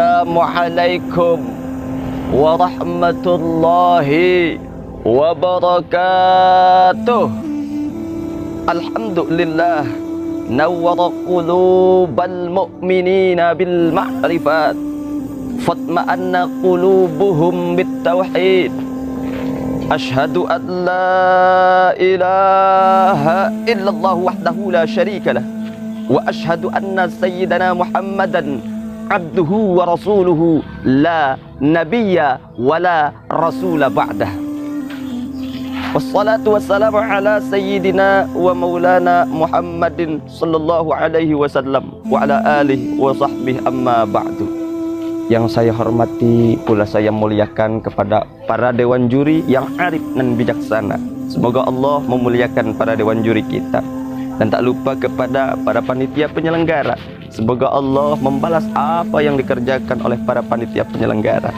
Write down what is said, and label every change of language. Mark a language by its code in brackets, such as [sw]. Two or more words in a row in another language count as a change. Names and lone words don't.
[ar] السلام عليكم ورحمة الله وبركاته. الحمد لله نوّر قلوب المؤمنين بالمعرفة فاطمأنت قلوبهم بالتوحيد. أشهد أن لا إله إلا الله وحده لا شريك له وأشهد أن سيدنا محمدا عبده ورسوله لا نبي ولا رسول بعده. والصلاة والسلام على سيدنا ومولانا محمد صلى الله عليه وسلم وعلى آله وصحبه أما بعد. [id] Yang saya hormati pula saya muliakan kepada para dewan juri yang arif dan bijaksana. Semoga Allah memuliakan para dewan juri kita. Dan tak lupa kepada para panitia penyelenggara. Semoga Allah membalas apa yang dikerjakan oleh para panitia penyelenggara.